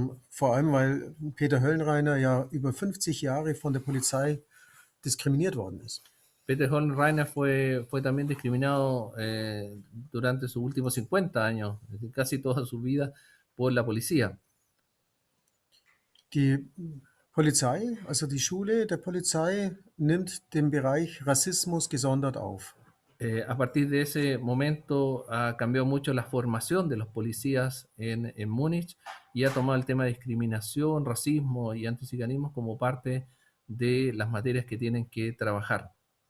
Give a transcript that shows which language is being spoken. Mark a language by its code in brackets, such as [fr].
[de] Vor allem, weil Peter Höllenreiner ja über 50 Jahre von der Polizei diskriminiert worden ist. [es] Peter Hollenreiner fue también discriminado durante sus últimos 50 años, casi toda su vida, por la policía. [de] Die Polizei, also die Schule der Polizei, nimmt den Bereich Rassismus gesondert auf. [es] A partir de ese momento ha cambiado mucho la formación de los policías en Múnich y ha tomado el tema de discriminación, racismo y anticiganismo como parte de las materias que tienen que trabajar.